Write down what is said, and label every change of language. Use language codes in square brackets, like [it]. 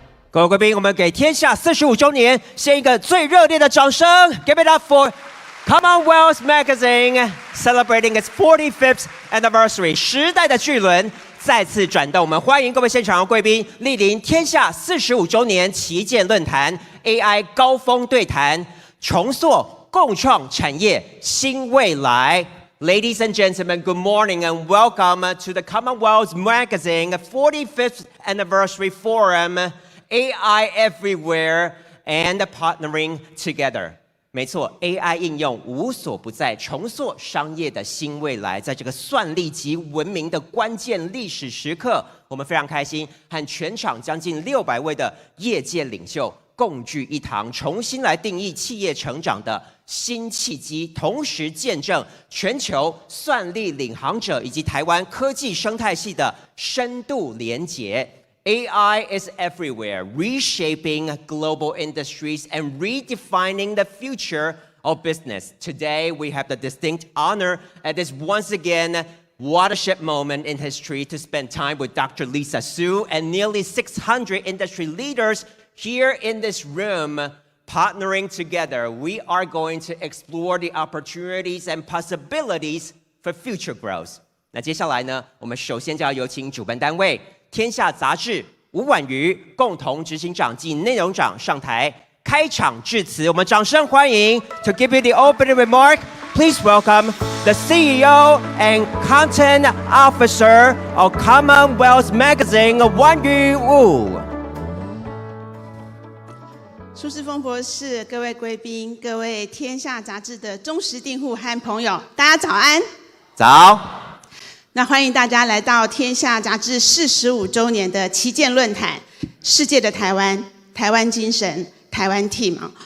[zh] 各位贵宾，我们给天下45周年献一个最热烈的掌声 ！ [en] Give it up for Commonwealth Magazine celebrating its 45th anniversary。 [zh] 时代的巨轮再次转动，我们欢迎各位现场的贵宾莅临天下45周年旗舰论坛 AI 高峰对谈，重塑共创产业新未来。 [en] Ladies and gentlemen, good morning and welcome to the Commonwealth Magazine 45th anniversary forum.AI everywhere and partnering together。 [zh] 没错 ，AI 应用无所不在，重塑商业的新未来。在这个算力及文明的关键历史时刻，我们非常开心，和全场将近600位的业界领袖共聚一堂，重新来定义企业成长的新契机，同时见证全球算力领航者以及台湾科技生态系的深度连结。 [en] AI is everywhere, reshaping global industries and redefining the future of business. Today, we have the distinct honor at this once again watershed moment in history to spend time with Dr. Lisa Su and nearly 600 industry leaders here in this room. Partnering together, we are going to explore the opportunities and possibilities for future growth. [zh] 那接下来呢，我们首先就要有请主办单位天下杂志吴婉瑜共同执行长及内容长上台开场致辞，我们掌声欢迎。 [en] To give you the opening remark, please welcome the CEO and Content Officer of Commonwealth Magazine, 婉瑜吴。 [zh] 苏姿丰博士、各位贵宾、各位天下杂志的忠实订户和朋友，大家早安。早。那欢迎大家来到天下杂志45周年的旗舰论坛，世界的台湾，台湾精神，台湾 team。